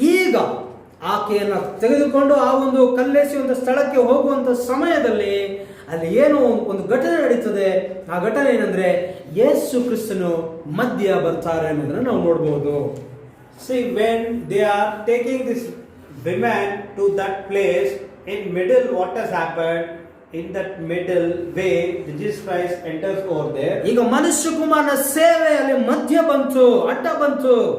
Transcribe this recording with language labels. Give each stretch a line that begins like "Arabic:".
Kannada: ಈಗ ಆಕೆಯನ್ನ ತೆಗೆದುಕೊಂಡು ಆ ಒಂದು ಕಲ್ಲೆಸೆಯುವಂತ ಸ್ಥಳಕ್ಕೆ ಹೋಗುವಂತ ಸಮಯದಲ್ಲಿ ಅಲ್ಲಿ ಏನೋ ಒಂದು ಘಟನೆ ನಡೀತದೆ. ಆ ಘಟನೆ ಏನಂದ್ರೆ ಯೇಸು ಕ್ರಿಸ್ತನು ಮಧ್ಯ ಬರ್ತಾರೆ ಅನ್ನೋದನ್ನ ನಾವು ನೋಡಬಹುದು.
English: See, when they are taking this woman to that place, in middle what has happened? In that middle way, Jesus Christ enters over there.
Kannada: ಈಗ ಮನುಷ್ಯ ಕುಮಾರನ ಸೇವೆಯಲ್ಲಿ ಮಧ್ಯ ಬಂತು, ಅಡ್ಡ ಬಂತು.